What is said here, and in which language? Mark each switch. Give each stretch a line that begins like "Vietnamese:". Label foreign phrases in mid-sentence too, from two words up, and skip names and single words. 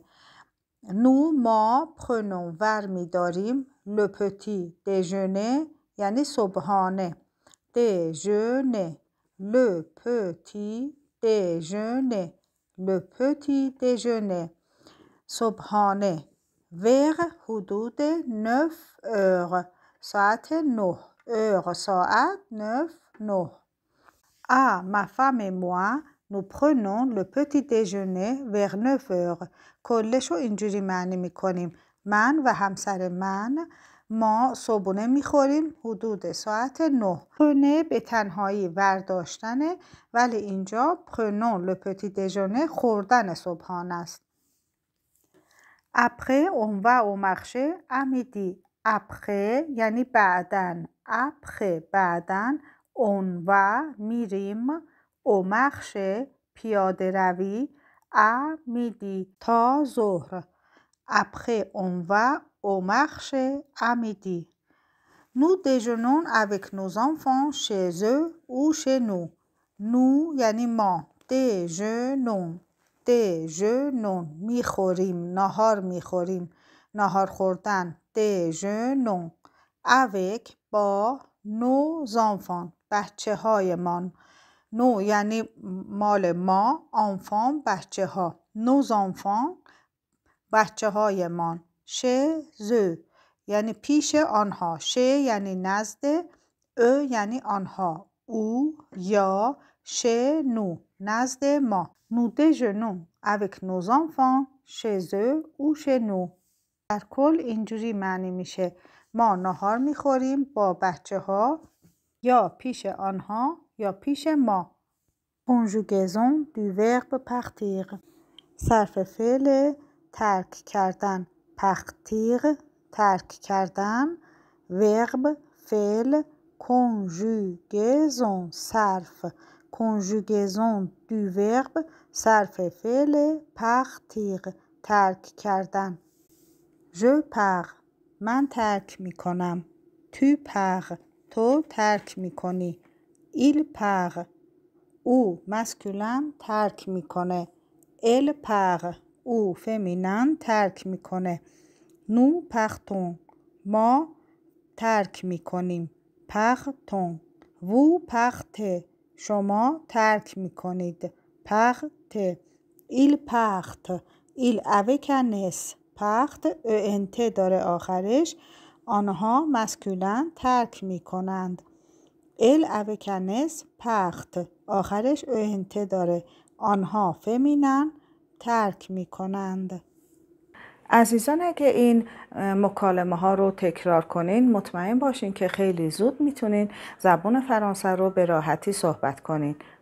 French: nous ما prenons
Persian: ور میداریم
French: le petit déjeuner
Persian: یعنی صبحانه.
French: déjeuner le petit déjeuner le petit déjeuner صبحانه. vers حدود 9 heures ساعت 9 heures ساعت 9 ma femme et moi nous prenons le petit déjeuner vers 9 heures.
Persian: کلش رو اینجوری معنی میکنیم. من و همسر من ما صبحونه میخوریم حدود ساعت 9. پرنه به تنهایی برداشتنه ولی اینجا پرنون
French: le petit déjeuner
Persian: خوردن صبحانه است.
French: Après on va au marché à midi.
Persian: Après یعنی بعدن.
French: Après بعدن on va میریم au marché
Persian: پیاده روی
French: à midi
Persian: تا ظهر.
French: Après on va au marché à midi. Nous déjeunons avec nos enfants chez eux ou chez nous.
Persian: Nous یعنی ما.
French: déjeunons déjeunons
Persian: میخوریم ناهار میخوریم ناهار خوردن.
French: déjeunons avec با nos enfants
Persian: بچه هایمان. نو یعنی مال ما. enfants بچه ها.
French: nos enfants
Persian: بچه هایمان.
French: chez eux
Persian: یعنی پیش آنها. chez یعنی نزد. eux یعنی آنها. او یا
French: chez nous
Persian: نزد ما.
French: nous déjeunons avec nos enfants chez eux ou chez nous.
Persian: در کل اینجوری معنی میشه ما ناهار میخوریم با بچه ها یا پیش آنها یا پیش ما.
French: conjugaison du verbe partir
Persian: صرف فعل ترک کردن. partir ترک کردن. verbe فعل.
French: conjugaison صرف. conjugaison du verbe
Persian: صرف فعل
French: partir
Persian: ترک کردن.
French: je pars
Persian: من ترک می کنم.
French: tu pars
Persian: تو ترک می کنی.
French: il part
Persian: او مسکولن ترک میکنه.
French: elle part
Persian: او فمینن ترک میکنه.
French: nous partons
Persian: ما ترک میکنیم.
French: partons vous partez
Persian: شما ترک میکنید.
French: partez ils partent ils avec un s.
Persian: part ent داره آخرش. آنها مسکولن ترک میکنند.
French: elle avec un s part آخرش ent داره.
Persian: آنها فمینن ترک میکنند. عزیزان اگه این مکالمه ها رو تکرار کنین مطمئن باشین که خیلی زود میتونین زبان فرانسه رو به راحتی صحبت کنین.